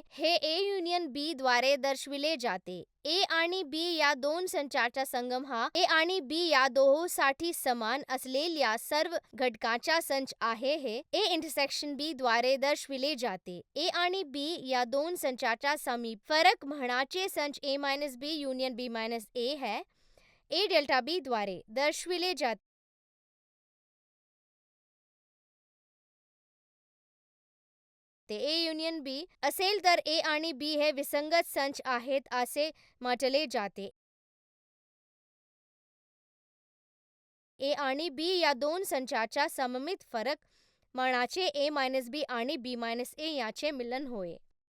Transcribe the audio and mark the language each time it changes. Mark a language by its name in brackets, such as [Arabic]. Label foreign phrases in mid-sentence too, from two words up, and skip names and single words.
[Marathi] हे A युनियन B द्वारे दर्शविले जाते. A आणि B या दोन संचाचा संगम हा A आणि B या दोहोंसाठी समान असलेल्या सर्व घटकांचा संच आहे. हे A इंटरसेक्शन B द्वारे दर्शविले जाते. A आणि B या दोन संचाचा समीप फरक म्हणजे संच A minus B युनियन B minus A है. A डेल्टा B द्वारे दर्शविले जाते. A युनियन B असेल तर A आणि B हे विसंगत संच आहेत असे म्हटले जाते. A आणि B या दोन संचाचा सममित फरक म्हणजे A minus B आणि B minus A याचे मिलन होय.